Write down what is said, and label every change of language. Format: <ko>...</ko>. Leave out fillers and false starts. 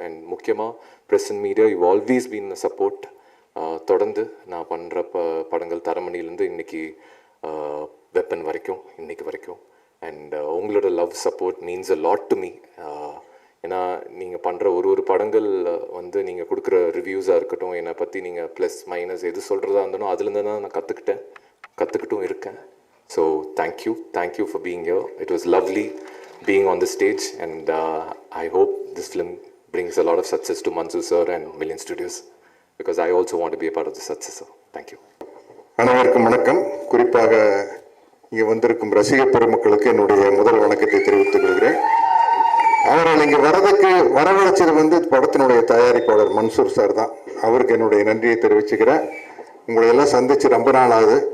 <ta>And முக்கியமாக press and media,</ta> <en>You always been a support.</en> <ta>தொடர்ந்து நான் பண்ணுற படங்கள் தரமணிலேருந்து இன்னைக்கு வெப்பன் வரைக்கும், இன்னைக்கு வரைக்கும். அண்ட் உங்களோட</ta> <en>Love support means a lot to me.</en> <ta>ஏன்னா நீங்கள் பண்ணுற ஒரு படங்கள் வந்து நீங்கள் கொடுக்குற ரிவ்யூஸாக இருக்கட்டும், என்னை பற்றி நீங்கள் ப்ளஸ் மைனஸ் எது சொல்கிறதா இருந்தாலும் அதுலேருந்து தான் நான் கற்றுக்கிட்டும் இருக்கேன்.</ta> <en>So thank you for being here. It was lovely being on the stage, and I hope this film brings a lot of success to Mansoor sir and Million Studios, because I also want to be a part of the success. So thank you.</en> <ta>அனைவருக்கும் வணக்கம். குறிப்பாக இங்கே வந்திருக்கும் ரசிக பெருமக்களுக்கு என்னுடைய முதல் வணக்கத்தை தெரிவித்துக் கொள்கிறேன். அவர்கள் இங்கே வரவழைச்சது வந்து படத்தினுடைய தயாரிப்பாளர் மன்சூர் சார் தான். அவருக்கு என்னுடைய நன்றியை தெரிவிச்சுக்கிறேன். உங்களை எல்லாம் சந்திச்சு ரொம்ப நாள் ஆகுது.</ta>